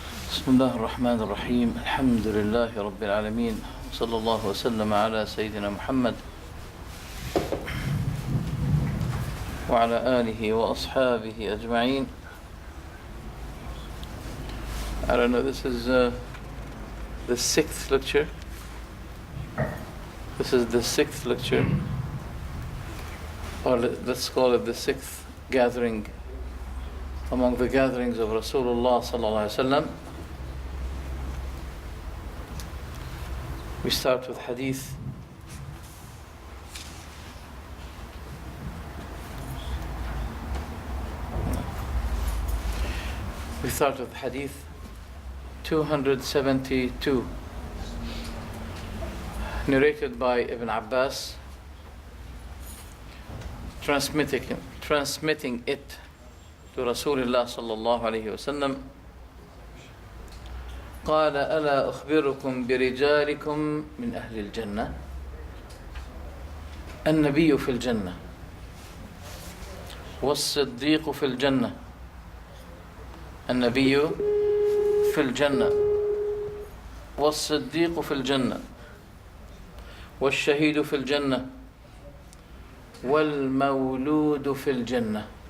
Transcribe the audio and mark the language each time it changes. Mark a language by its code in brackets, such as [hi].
[ar] بسم الله الرحمن الرحيم الحمد لله رب العالمين صلى الله وسلم على سيدنا محمد وعلى آله وأصحابه أجمعين. [en] I don't know, this is the sixth lecture. This is the sixth lecture, or let's call it the sixth gathering among the gatherings of Rasulullah sallallahu alaihi wasallam. We start with hadith we start with hadith 272, narrated by Ibn Abbas, transmitting it to Rasulullah sallallahu alayhi wa sallam. [ar] قال ألا أخبركم برجالكم من أهل الجنة النبي في الجنة والصديق في الجنة النبي في الجنة والصديق في الجنة والشهيد في الجنة والمولود في الجنة